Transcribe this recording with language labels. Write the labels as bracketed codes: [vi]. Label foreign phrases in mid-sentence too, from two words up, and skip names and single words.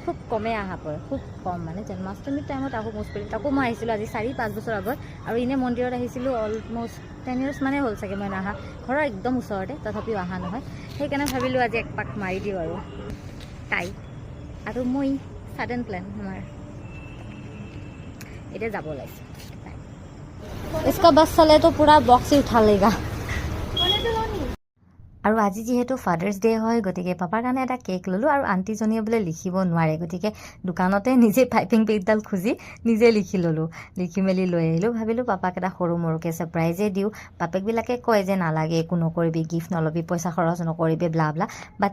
[as] খুব কমেই অহা পৰে খুব কম মানে জন্মাষ্টমীৰ টাইমত আহোঁ মোষ্ট কৰি তাকো মই আহিছিলোঁ আজি 4-5 বছৰ আগত আৰু এনে মন্দিৰত আহিছিলোঁ অলমষ্ট 10 years মানে হ'ল চাগে মই নাহা ঘৰৰ একদম ওচৰতে তথাপিও অহা নহয় সেইকাৰণে ভাবিলোঁ আজি এক পাক মাৰি দিওঁ আৰু তাই আৰু মই [en] sudden plan [as] আমাৰ এতিয়া যাব ওলাইছোঁ [hi] इसका बस चले तो पूरा बॉक्स ही उठा लेगा [as] আৰু আজি যিহেতু ফাদাৰ্ছ ডে হয় গতিকে পাপাৰ কাৰণে এটা কেক ল'লোঁ আৰু আণ্টিজনীয়ে বোলে লিখিব নোৱাৰে গতিকে দোকানতে নিজে টাইপিং পেডডাল খুজি নিজে লিখি ল'লোঁ লিখি মেলি লৈ আহিলোঁ ভাবিলোঁ পাপাক এটা সৰু মৰুকৈ ছাৰপ্ৰাইজে দিওঁ বাপেকবিলাকে কয় যে নালাগে একো নকৰিবি গিফ্ট নল'বি পইচা খৰচ নকৰিবি [en] blah blah but